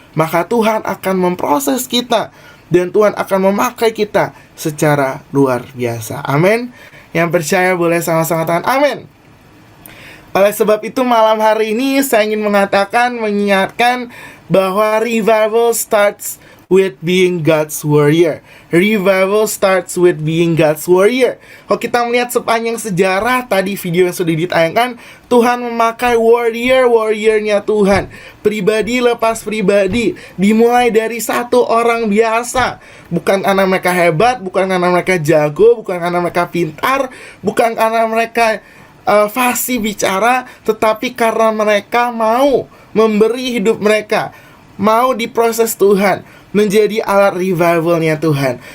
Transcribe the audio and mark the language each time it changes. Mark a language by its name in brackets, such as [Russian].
[Indonesian] Maka Tuhan akan memproses kita, dan Tuhan akan memakai kita secara luar biasa. Amin. Yang percaya boleh sama-sama katakan amin. Oleh sebab itu malam hari ini saya ingin mengingatkan bahwa [English] revival starts with being God's warrior. Revival starts with being God's warrior. [Indonesian] Kalau kita melihat sepanjang sejarah, tadi video yang sudah ditayangkan, Tuhan memakai warriornya Tuhan, pribadi lepas pribadi, dimulai dari satu orang biasa. Bukan karena mereka hebat, bukan karena mereka jago, bukan karena mereka pintar, bukan karena mereka fasih bicara, tetapi karena mereka mau memberi hidup mereka, mau diproses Tuhan menjadi alat revivalnya Tuhan.